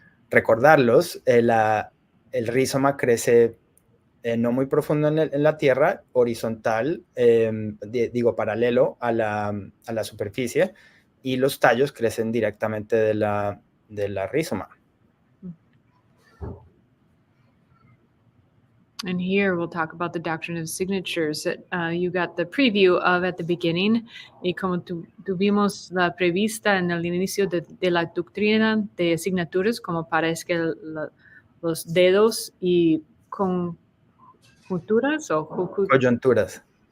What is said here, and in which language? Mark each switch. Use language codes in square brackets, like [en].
[es] Recordarlos, el rizoma crece no muy profundo en la tierra, horizontal, digo, paralelo a la superficie, y los tallos crecen directamente de la rizoma. [en] And here we'll talk about the doctrine of signatures that you got the preview of at the beginning. [es] Y como tuvimos la prevista en el inicio de la doctrina de asignaturas, como parece que los dedos y conjunturas o coyunturas.